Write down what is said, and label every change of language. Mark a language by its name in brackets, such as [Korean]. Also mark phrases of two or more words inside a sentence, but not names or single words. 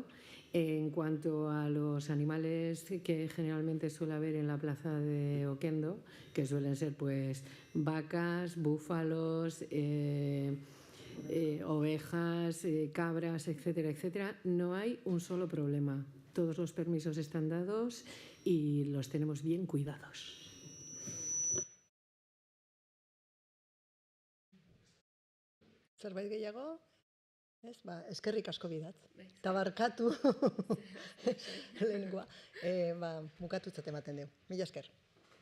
[Spanish] En cuanto a los animales que generalmente suele haber en la plaza de Oquendo, que suelen ser pues vacas, búfalos, ovejas, cabras, etcétera, etcétera, no hay un solo problema. Todos los permisos están dados y los tenemos bien cuidados. [Basque] Zerbait gehiago? Ez, eskerrik asko bidat. Eta barkatu lehenengoa. Bukatutzat ematen dugu. Mila esker.